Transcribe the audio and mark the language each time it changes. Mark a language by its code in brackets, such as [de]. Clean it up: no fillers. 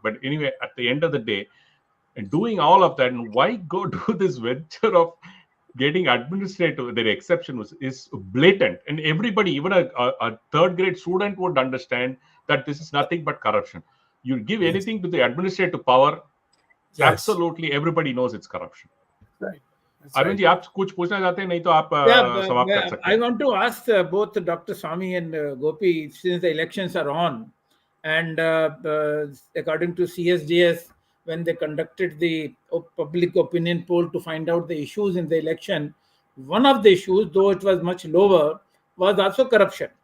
[en] But anyway, at the end of the day, and doing all of that, and why go do this venture of getting administrative? The exception is blatant, and everybody, even a third grade student, would understand that this is nothing but corruption. You give anything to the administrative power, absolutely everybody knows it's corruption. Right. [hi] Arvind ji, आप कुछ पूछना चाहते हैं? नहीं तो आप समाप्त कर सकते हैं. [en] I want to ask both Dr. Swamy and Gopi, since the elections are on, and according to CSDS, when they conducted the public opinion poll to find out the issues in the election, one of the issues, though it was much lower, was also corruption.